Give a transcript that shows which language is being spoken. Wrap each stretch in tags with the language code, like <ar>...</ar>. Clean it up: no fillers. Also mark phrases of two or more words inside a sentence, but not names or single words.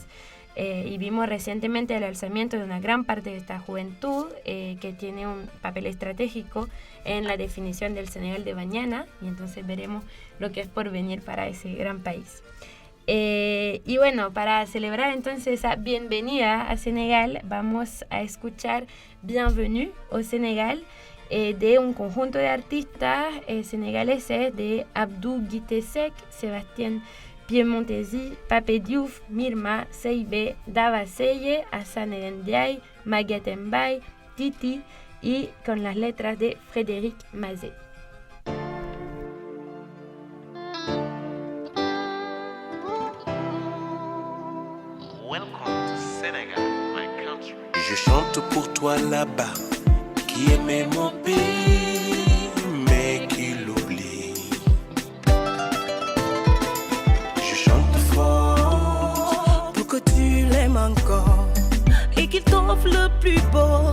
<es>Y vimos recientemente el alzamiento de una gran parte de esta juventud que tiene un papel estratégico en la definición del Senegal de mañana, y entonces veremos lo que es por venir para ese gran país. Y bueno, para celebrar entonces esa bienvenida a Senegal, vamos a escuchar Bienvenue au Sénégal de un conjunto de artistas senegaleses de Abdou Guité Seck, Sébastien Piemontesi, Pape Diouf, Mirma, Seibe, Dava Seye, Hassan Ndiaye, Maguette Mbaye, Titi y con las letras de Frédéric Mazet.</es> <en>Welcome to Senegal, my country.</en> <fr>Je chante pour toi là-bas, qui aimait mon pays, mais qui l'oublie. Je chante fort pour que tu l'aimes encore et qu'il t'offre le plus beau</fr>